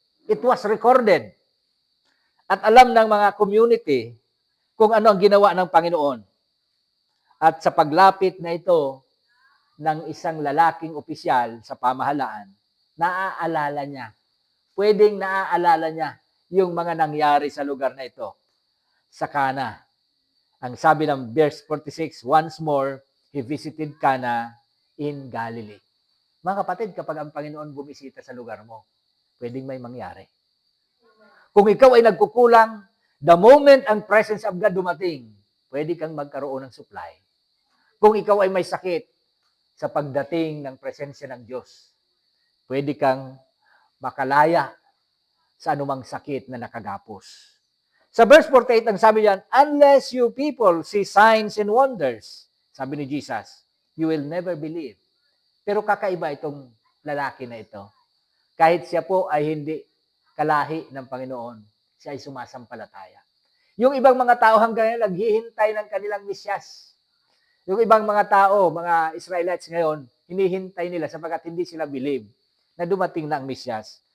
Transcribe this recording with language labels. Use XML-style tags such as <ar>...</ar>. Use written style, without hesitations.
<en>It was recorded.</en> <tl>At alam ng mga community kung ano ang ginawa ng Panginoon. At sa paglapit na ito ng isang lalaking opisyal sa pamahalaan, naaalala niya. Pwedeng naaalala niya yung mga nangyari sa lugar na ito. Sa Cana. Ang sabi ng</tl> <en>verse 46, once more, he visited Cana in Galilee.</en> <tl>Mga kapatid, kapag ang Panginoon bumisita sa lugar mo, pwedeng may mangyari. Kung ikaw ay nagkukulang, the moment ang presence of God dumating, pwede kang magkaroon ng supply. Kung ikaw ay may sakit, sa pagdating ng presensya ng Diyos, pwede kang makalaya sa anumang sakit na nakagapos. Sa verse 48, ang sabi yan,</tl> <en>unless you people see signs and wonders,</en> <tl>sabi ni Jesus,</tl> <en>you will never believe.</en> <tl>Pero kakaiba itong lalaki na ito. Kahit siya po ay hindi kalahi ng Panginoon, siya ay sumasampalataya. Yung ibang mga tao hanggang ngayon, naghihintay ng kanilang Mesyas. Yung ibang mga tao, mga Israelites ngayon, hinihintay nila sapagkat hindi sila believe na dumating na ang Mesyas.</tl>